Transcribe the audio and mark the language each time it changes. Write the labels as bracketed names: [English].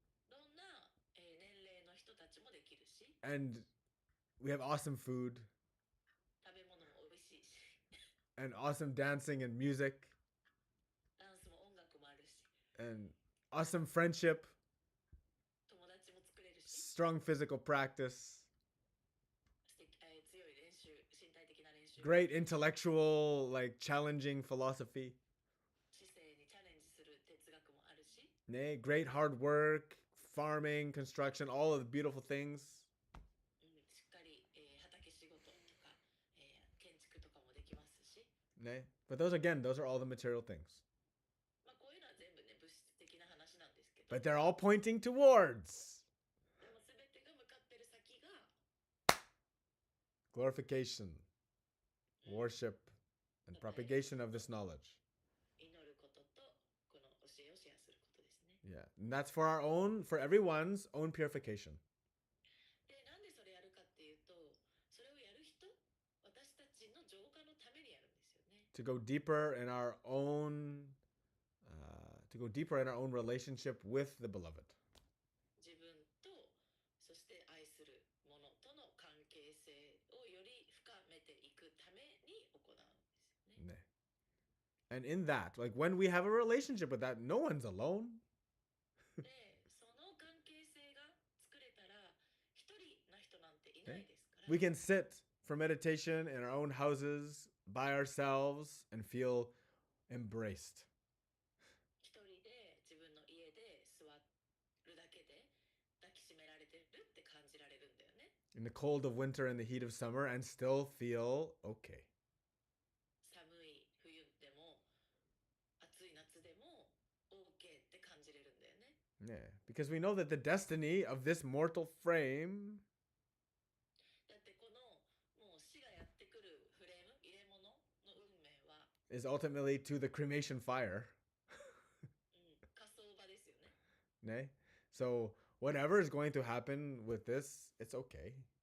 [Japanese] どんな、年齢の人たちもできるし [English] And we have awesome food [Japanese] 食べ物も美味しいし [English] and awesome dancing and music [Japanese] ダンスも音楽もあるし [English] and awesome friendship, [Japanese] 友達も作れるし [English] strong physical practice, [Japanese] 強い練習身体的な練習 [English] great intellectual, like challenging philosophy, [Japanese] 知性にチャレンジする哲学もあるし [English] great hard work, farming, construction, all of the beautiful things. [Japanese] しっかり、畑仕事とか、建築とかもできますし、 [English] But those are all the material things. [Japanese] まあ、こういうのは全部ね物質的な話なんですけど、 [English] But they're all pointing towards [Japanese] でも全てが向かってる先が [English] glorification, worship, and propagation of this knowledge. [Japanese] 祈ることとこの教えをシェアすることですね。 [English] Yeah. And that's for everyone's own purification. [Japanese] で、なんでそれやるかっていうと、それをやる人、私たちの浄化のためにやるんですよね。 [English] To go deeper in our own relationship with the beloved. [Japanese] 自分とそして愛するものとの関係性をより深めていくために行うんですよね。 [English] And in that, like when we have a relationship with that, no one's alone. [Japanese] で、その関係性が作れたら一人な人なんていないですから。 [English] We can sit for meditation in our own houses by ourselves and feel embraced. [Japanese] 一人で自分の家で座るだけで抱きしめられてるって感じられるんだよね。 [English] In the cold of winter and the heat of summer and still feel okay. [Japanese] 寒い冬でも暑い夏でも OK って感じれるんだよね。 [English] Yeah, because we know that the destiny of this mortal frame [Japanese] だってこのもう死がやってくるフレーム入れ物の運命は、 [English] is ultimately to the cremation fire. [Japanese] 火葬場ですよね。 [English] So whatever is going to happen with this, it's okay.